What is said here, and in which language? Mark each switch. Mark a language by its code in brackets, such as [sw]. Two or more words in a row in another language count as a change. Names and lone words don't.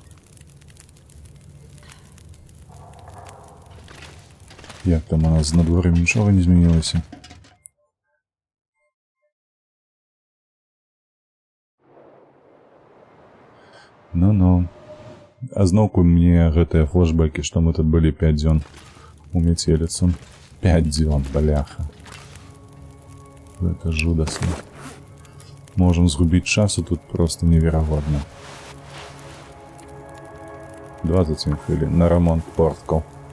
[uk] Як там у нас з надвор'ям нічого не змінилося? Ну-ну. [be] А зноўку мне гэтыя флешбекі, што мы тут былі 5 дзён у метеліцу. 5 дзён, бляха. Гэта жудасна. Можем згубіць часу тут просто неверагодна. [uk] 27 хвилин на ремонт порткаў.